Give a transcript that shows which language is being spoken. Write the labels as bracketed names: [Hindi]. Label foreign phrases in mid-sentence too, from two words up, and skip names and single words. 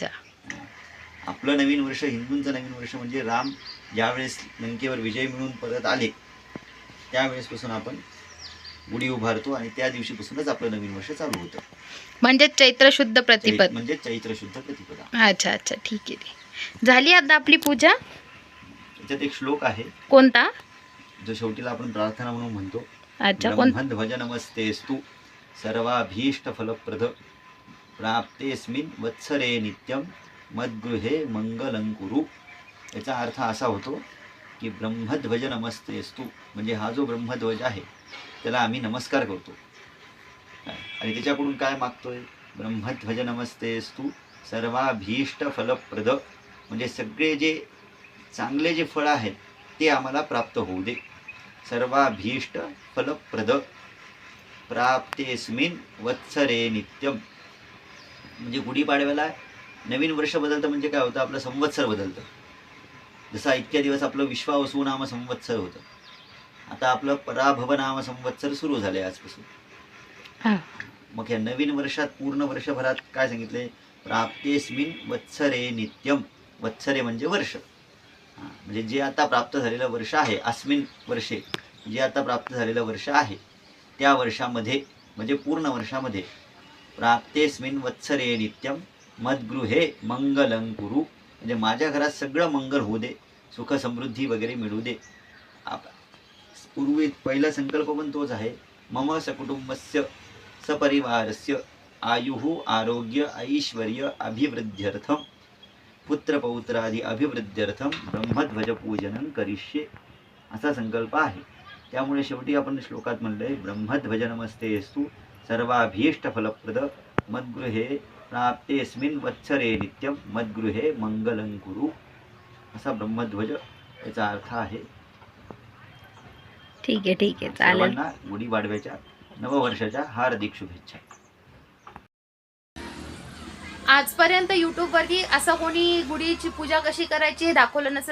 [Marathi] आपलं नवीन वर्ष हिंदूंचं नवीन वर्ष म्हणजे राम ज्यावेळेस लंकेवर विजय मिळून परत आले त्यावेळेसपासून आपण गुढी उभारतो आणि त्या दिवशीपासूनच आपलं नवीन वर्ष चालू होतं. म्हणजे चैत्र शुद्ध प्रतिपद. म्हणजे चैत्र शुद्ध प्रतिपदा. [Hindi] अच्छा अच्छा, [Marathi] ठीक आहे. झाली आता आपली पूजा. त्याच्यात एक श्लोक आहे कोणता? जो शेवटीला आपण प्रार्थना म्हणून म्हणतो. अच्छा. कोण? [Sanskrit] ब्रह्मध्वज नमस्तेस्तु सर्वाभीष्ट फलप्रद प्राप्तेस्मिन् वत्सरे नित्यं मद्गृहे मंगलं कुरु. [Marathi] याचा अर्थ असा होतो की [Sanskrit] ब्रह्मध्वज नमस्तेस्तु, [Marathi] म्हणजे हा जो ब्रह्मध्वज आहे त्याला आम्ही नमस्कार करतो. आणि त्याच्याकडून काय मागतोय? [Sanskrit] ब्रह्मध्वज नमस्तेस्तु सर्वाभीष्ट फलप्रद, [Marathi] म्हणजे सगळे जे चांगले जे फळ आहेत ते आम्हाला प्राप्त होऊ दे. [Sanskrit] सर्वाभीष्ट फलप्रद प्राप्तेस्मिन् वत्सरे नित्यम, [Marathi] म्हणजे गुढीपाडव्याला नवीन वर्ष बदलतं म्हणजे काय होतं? आपलं संवत्सर बदलतं. जसा इतक्या दिवस आपलं विश्वावसू नाम संवत्सर होतं, आता आपलं पराभव नाम संवत्सर सुरू झाले आजपासून. मग या नवीन वर्षात पूर्ण वर्षभरात काय सांगितले? [Sanskrit] प्राप्तेस्मिन् वत्सरे नित्यम. [Marathi] वत्सरे म्हणजे वर्ष, म्हणजे जे आता प्राप्त झालेलं वर्ष आहे, [Sanskrit] अस्मिन् वर्षे [Marathi] जे आता प्राप्त झालेलं वर्ष आहे त्या वर्षामध्ये म्हणजे पूर्ण वर्षामध्ये [Sanskrit] प्राप्तेस्मिन् वत्सरे नित्यम मद्गृहे मंगलं कुरु, [Marathi] म्हणजे माझ्या घरात सगळं मंगल होऊ दे, सुख समृद्धी वगैरे मिळू दे. पूर्वी पहिला संकल्प पण तोच आहे, [Sanskrit] मम सकुटुंबस्य सपरिवारस्य आयुः आरोग्य ऐश्वर्य अभिवृद्ध्यर्थम पुत्रपौत्रादि अभिवृद्ध्यर्थम ब्रह्मध्वज पूजनं करिष्ये, [Marathi] असा संकल्प आहे. त्यामुळे शेवटी आपण श्लोकात म्हणलंय [Sanskrit] ब्रह्मध्वज नमस्तेस्तु सर्वाभीष्ट फलप्रद मद्गृहे प्राप्तेस्मिन् वत्सरे नित्यम मद्गृहे मंगलं कुरु, [Marathi] असा ब्रह्मध्वज याचा अर्थ आहे. ठीक आहे चालेल. सर्वांना गुढीपाडव्याच्या नववर्षाच्या हार्दिक शुभेच्छा. आजपर्यंत यूट्यूबवरती असं कोणी गुढीची पूजा कशी करायची हे दाखवलं नसेल.